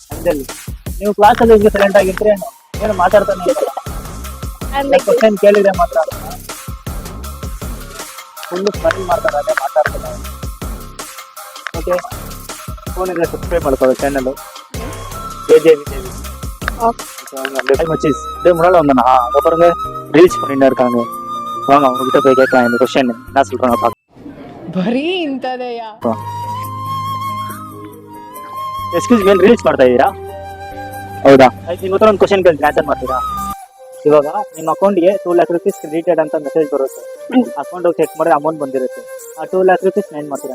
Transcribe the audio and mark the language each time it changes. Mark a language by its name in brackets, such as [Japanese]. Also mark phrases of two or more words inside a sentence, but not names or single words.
[Kannada] ಅಂಜಲಿ ನೀವು ಕ್ಲಾಸಲ್ಲಿ ಹಿಂಗೆ ಸೈಲೆಂಟ್ ಆಗಿದ್ರೆ ಏನು ಮಾತಾಡ್ತಾನೆ ಕ್ವಶನ್ ಕೇಳಿದ್ರೆ ಮಾತ್ರ [English] full smile [Kannada] ಮಾಡ್ತಾರೆ, ಅದೇ ಮಾತಾಡ್ತಾರೆ. ಓಕೆ, ಫೋನಿಗೆ ಸಬ್ಸ್ಕ್ರೈಬ್ ಮಾಡ್ಕೊಳ್ಳೋ ಚಾನಲ್ KJ விஜய். [Tamil] முன்னால வந்தேண்ணா அப்புறம் ரீல்ஸ் பண்ணிட்டு இருக்காங்க. வாங்க உங்ககிட்ட போய் கேட்கலாம் இந்த கொஸ்டின் என்ன சொல்றாங்க பார்க்கலாம். [Kannada] ಬರೀ ಇಂಥದೆಯಾ? [English] excuse me, [Kannada] ರೀಲ್ಸ್ ಮಾಡ್ತಾ ಇದ್ದೀರಾ? ಹೌದಾ? ಆಯ್ತು, ನಿಮ್ಮ ಹತ್ರ ಒಂದು ಕ್ವಶನ್ ಕೇಳ್ತೀನಿ, ಆನ್ಸರ್ ಮಾಡ್ತೀರಾ? ಇವಾಗ ನಿಮ್ಮ ಅಕೌಂಟ್ಗೆ 2 [English] lakh rupees [Kannada] ಕ್ರೆಡಿಟೆಡ್ ಅಂತ ಮೆಸೇಜ್ ಬರುತ್ತೆ. [English] account check [Kannada] ಮಾಡಿದ್ರೆ ಅಮೌಂಟ್ ಬಂದಿರುತ್ತೆ. ಆ 2 [English] lakh rupees [Kannada] ಏನ್ ಮಾಡ್ತೀರಾ?